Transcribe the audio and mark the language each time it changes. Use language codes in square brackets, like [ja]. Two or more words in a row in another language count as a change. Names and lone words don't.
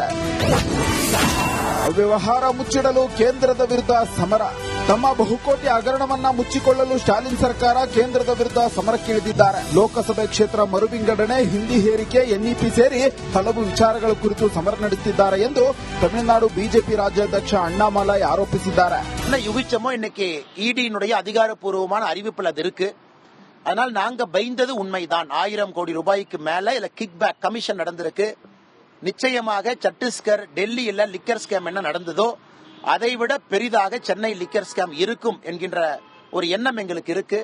[kn] ಅವ್ಯವಹಾರ ಮುಚ್ಚಿಡಲು ಕೇಂದ್ರದ ವಿರುದ್ಧ ಸಮರ. ತಮ್ಮ ಬಹುಕೋಟಿ ಹಗರಣವನ್ನ ಮುಚ್ಚಿಕೊಳ್ಳಲು ಸ್ಟಾಲಿನ್ ಸರ್ಕಾರ ಕೇಂದ್ರದ ವಿರುದ್ಧ ಸಮರಕ್ಕಿಳಿದಿದ್ದಾರೆ. ಲೋಕಸಭೆ ಕ್ಷೇತ್ರ ಮರು ವಿಂಗಡಣೆ, ಹಿಂದಿ ಹೇರಿಕೆ, ಎನ್ಇಪಿ ಸೇರಿ ಹಲವು ವಿಚಾರಗಳ ಕುರಿತು ಸಮರ ನಡೆಸುತ್ತಿದ್ದಾರೆ ಎಂದು ತಮಿಳುನಾಡು ಬಿಜೆಪಿ ರಾಜ್ಯಾಧ್ಯಕ್ಷ அண்ணாமலை ஆரோபிச்சிட்டாரு. [ta] யுகிச்சமோ இன்னைக்கு இடியினுடைய அதிகாரப்பூர்வமான அறிவிப்புல அது இருக்கு. அதனால் நாங்க பயந்தது உண்மைதான். 1000 கோடி ரூபாய்க்கு மேல இல்ல [en] kick back [ta] கமிஷன் நடந்திருக்கு. நிச்சயமாக சத்தீஸ்கர், டெல்லியில [en] liquor scam [ta] என்ன நடந்ததோ அதைவிட பெரிதாக சென்னை [en] liquor scam [ta] இருக்கும் என்கின்ற ஒரு எண்ணம் எங்களுக்கு இருக்கு.